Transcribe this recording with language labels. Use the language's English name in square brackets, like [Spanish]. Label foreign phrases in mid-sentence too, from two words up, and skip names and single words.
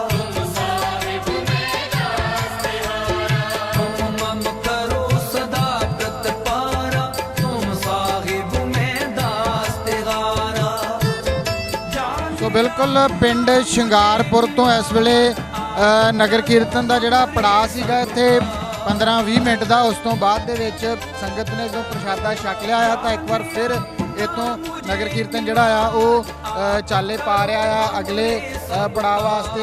[Hindi] तुम मम करो सदा प्रतपारा, तुम साहिब में दास तिहारा। [Punjabi] ਸੋ ਬਿਲਕੁਲ ਪਿੰਡ ਸ਼ਿੰਗਾਰਪੁਰ ਤੋਂ ਇਸ ਵੇਲੇ ਨਗਰ ਕੀਰਤਨ ਦਾ ਜਿਹੜਾ ਪੜਾਅ ਸੀਗਾ ਇੱਥੇ 15-20 ਮਿੰਟ ਦਾ, ਉਸ ਤੋਂ ਬਾਅਦ ਦੇ ਵਿੱਚ ਸੰਗਤ ਨੇ ਜਦੋਂ ਪ੍ਰਸ਼ਾਦਾ ਛਕ ਲਿਆ ਆ ਤਾਂ ਇੱਕ ਵਾਰ ਫਿਰ ਇੱਥੋਂ ਨਗਰ ਕੀਰਤਨ ਜਿਹੜਾ ਆ ਉਹ ਚਾਲੇ ਪਾ ਰਿਹਾ ਆ ਅਗਲੇ ਪੜਾਅ ਵਾਸਤੇ।